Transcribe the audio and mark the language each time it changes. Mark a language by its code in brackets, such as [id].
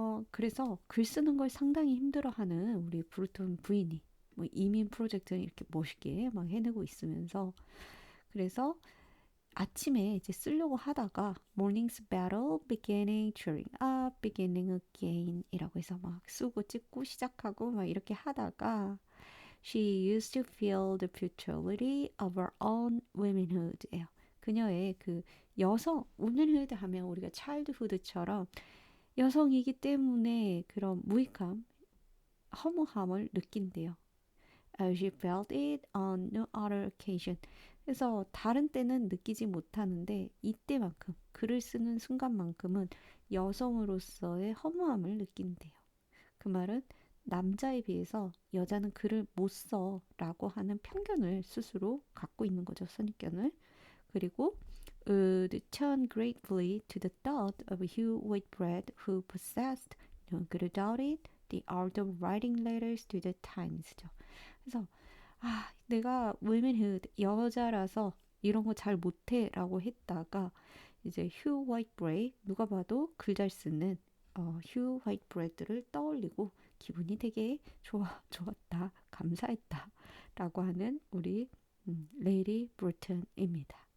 [ko] 그래서 글 쓰는 걸 상당히 힘들어하는 우리 브루턴 부인이 뭐 이민 프로젝트는 이렇게 멋있게 막 해내고 있으면서 그래서 아침에 이제 쓰려고 하다가 [en] morning's battle beginning cheering up beginning again [ko] 이라고 해서 막 쓰고 찍고 시작하고 막 이렇게 하다가 [en] she used to feel the futility of her own womanhood [ko] 예요. 그녀의 그 여성 womanhood 하면 우리가 childhood처럼 여성이기 때문에 그런 무익함, 허무함을 느낀대요. [en] She felt it on no other occasion. [ko] 그래서 다른 때는 느끼지 못하는데 이때만큼 글을 쓰는 순간만큼은 여성으로서의 허무함을 느낀대요. 그 말은 남자에 비해서 여자는 글을 못 써라고 하는 편견을 스스로 갖고 있는 거죠. 선입견을. [en] 그리고 would turn gratefully to the thought of Hugh Whitbread who possessed, no good about it, the art of writing letters to the Times죠. [ko] 그래서 내가 womanhood 여자라서 이런 거 잘 못해라고 했다가 이제 휴 화이트브레이 누가 봐도 글 잘 쓰는 휴 화이트브레드를 떠올리고 기분이 되게 좋았다 감사했다라고 하는 우리 레이디 브루턴입니다.